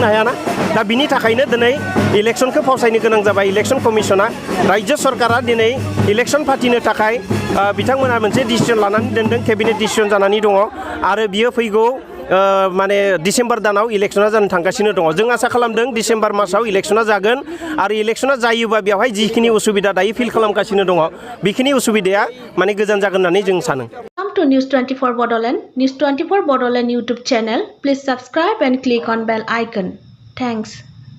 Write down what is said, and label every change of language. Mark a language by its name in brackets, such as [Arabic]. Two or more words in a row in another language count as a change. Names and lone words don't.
[Bodo] हायाना दा बिनि थाखायनो दिनै इलेक्शनखौ फावसायनो गोनां जाबाय [English] election commission [Bodo] राज्य सरकारा दिनै इलेक्शन फाथिनो थाखाय बिथांमोना मोनसे डिसिजन लानानै दोनदों [English] cabinet decision [Bodo] जानानै दङ आरो बियो फैगौ माने डिसेम्बर दानाव इलेक्शना जानो थांगासिनो दङ जों आसा खालामदों डिसेम्बर मासाव इलेक्शना जागोन आरो इलेक्शना जायोबा बेवहाय जिखिनि उसुबिदा दायो फिल खालामगासिनो दङ बेखिनि उसुबिदाया माने गोजान जागोन होननानै जों सानो [English] Welcome to News 24 Bodoland. News 24 Bodoland YouTube channel. Please subscribe and click on bell icon. Thanks.